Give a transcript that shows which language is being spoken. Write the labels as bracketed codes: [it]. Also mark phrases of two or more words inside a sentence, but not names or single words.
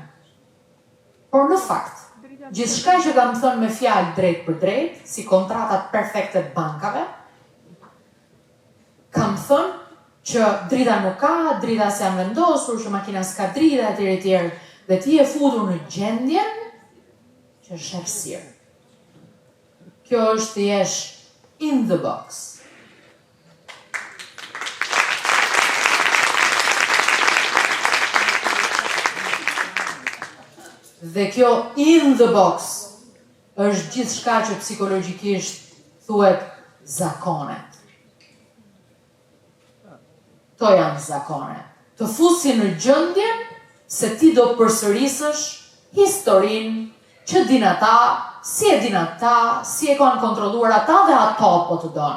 [sq] Por në fakt, gjithçka që kam thënë me fjalë drejt për drejt, si kontratat perfekte të bankave, kam thënë që drita nuk ka, drita se janë vendosur, që makina s'ka drita, etj. Dhe ti e futur në gjendjen që është errësirë. Kjo është të jesh [en] in the box. [sq] Dhe kjo [en] in the box [sq] është gjithçka që psikologjikisht thuhet zakonet. To janë zakone. Të fusin në gjendje se ti do përsërisësh historinë që din ata, si e din ata, si e kanë kontrolluar ata dhe ato po të doni.